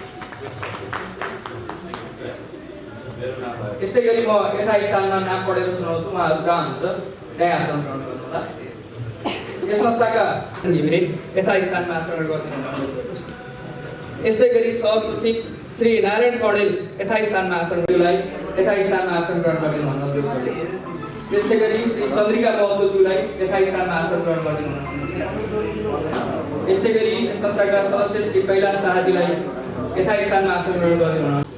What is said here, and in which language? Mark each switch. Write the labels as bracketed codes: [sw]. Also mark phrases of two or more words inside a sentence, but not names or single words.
[ne] यसै गरी म यथा स्थानमा नाम पढेर सुनाउँछु, उहाँहरू जहाँ हुन्छ त्यहाँ आसन ग्रहण गर्नुहोला। यस संस्थाका घिमिरे यथा स्थानमा आसन गरिदिनु अनुरोध गर्छु। यसै गरी सहसचिव श्री नारायण पौडेल यथा स्थानमा आसनज्यूलाई यथा स्थानमा आसन ग्रहण गरिदिनु अनुरोध गर्छु। त्यसै गरी श्री चन्द्रिका महतोज्यूलाई यथा स्थानमा आसन ग्रहण गरिदिनु अनुरोध। यसै गरी यस संस्थाका सदस्य श्री कैलाश शाहजीलाई यथा स्थानमा आसन ग्रहण गरिदिनु।